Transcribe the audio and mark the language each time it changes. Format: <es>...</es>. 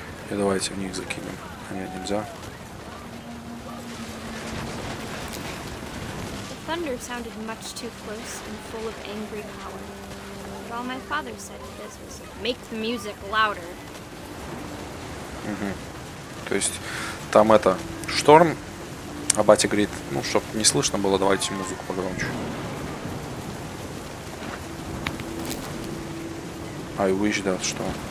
<ru>И давайте в них закинем. А нет, нельзя.</ru> <en>The thunder sounded much too close and full of angry power. But all my father said to this was, make the music louder.</en> <ru>Угу. То есть там это шторм, а батя говорит, ну, чтоб не слышно было, давайте музыку погромче.</ru> <en>I wish that,</en> <ru>что?</ru>